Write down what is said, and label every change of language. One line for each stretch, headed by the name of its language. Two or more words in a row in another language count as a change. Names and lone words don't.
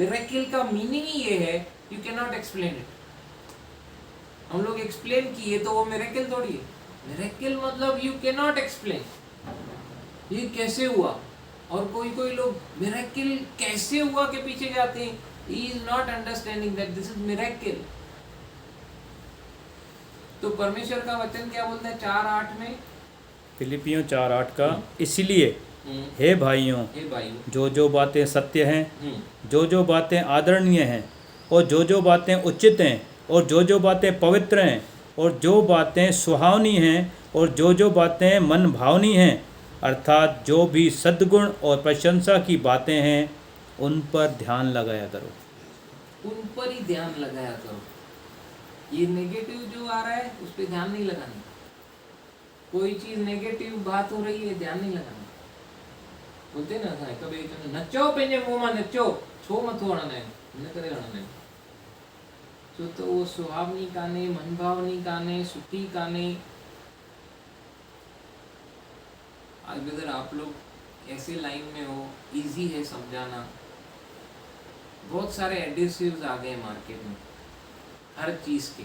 Hindi: मिरेकल का मीनिंग ही ये है,
English: you can not explain it.
Hindi: हम लोग एक्सप्लेन किए तो वो मिरेकल थोड़ी है। मिरेकल मतलब
English: you can not explain,
Hindi: ये कैसे हुआ। और कोई कोई लोग मिरेकल कैसे हुआ के पीछे जाते हैं।
English: he is not understanding that this is miracle.
Hindi: तो परमेश्वर का वचन क्या बोलता है 4:8 में, फिलिपियों 4:8 का, इसलिए हे भाइयों, जो जो बातें सत्य हैं, जो जो बातें आदरणीय हैं, और जो जो बातें उचित हैं, और जो जो बातें पवित्र हैं, और जो बातें सुहावनी हैं, और जो जो बातें मन भावनी हैं, अर्थात जो भी सद्गुण और प्रशंसा की बातें हैं, उन पर ध्यान लगाया करो। उन पर ही ध्यान लगाया करो। ये नेगेटिव जो आ रहा है उस पर ध्यान नहीं लगाना। कोई चीज नेगेटिव बात हो रही है, ध्यान नहीं लगाना।
Sindhi: बोलते ना था कभी नचो पंहिंजे मुंह में नचो, छो मथो हणंदा आहिनि, हिन करे हणंदा आहिनि। छो तो वो सुहावनी काने, मनभावनी काने, सुठी काने।
Hindi: आज अगर आप लोग ऐसे लाइन में हो, इजी है समझाना। बहुत सारे एडिसिव्स आ गए मार्केट में, हर चीज़ के।